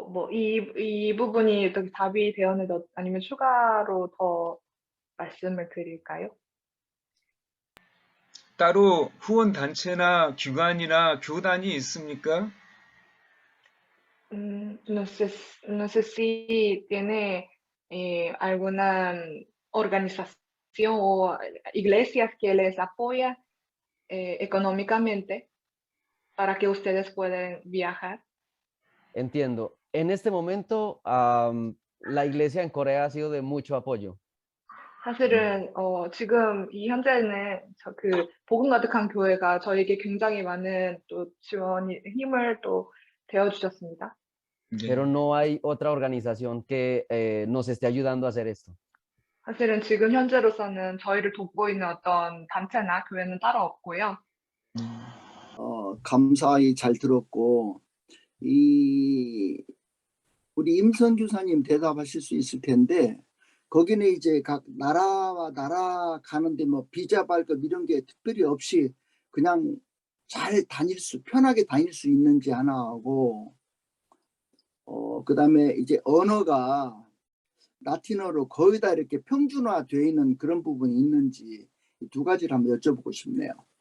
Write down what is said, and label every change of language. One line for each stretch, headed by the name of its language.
Korean: 이 부분이 또 답이 되었는데 아니면 추가로 더 말씀을 드릴까요? 따로 후원 단체나 기관이나 교단이 있습니까?
Spanish: No sé si tiene alguna organización o iglesias que les apoya económicamente para que ustedes puedan viajar. Entiendo. En este momento, la iglesia en Corea ha sido de mucho apoyo.
Korean: 사실은 지금 이 현재는 복음 가득한 교회가 저에게 굉장히 많은 또 힘을 또 되어 주셨습니다.
Spanish: Pero no hay otra organización que nos esté ayudando a hacer esto.
Korean: 사실은 지금 현재로서는 저희를 돕고 있는 어떤 단체나 교회는 따로 없고요. 감사히 잘 들었고, 우리 임선 교사님 대답하실 수 있을 텐데, 거기는 이제 각 나라와 나라 가는데 뭐 비자 발급 이런 게 특별히 없이 그냥 잘 편하게 다닐 수 있는지 하나 하고, 그다음에 이제 언어가 라틴어로 거의 다 이렇게 평준화되어 있는 그런 부분이 있는지 두 가지를 한번 여쭤보고 싶네요.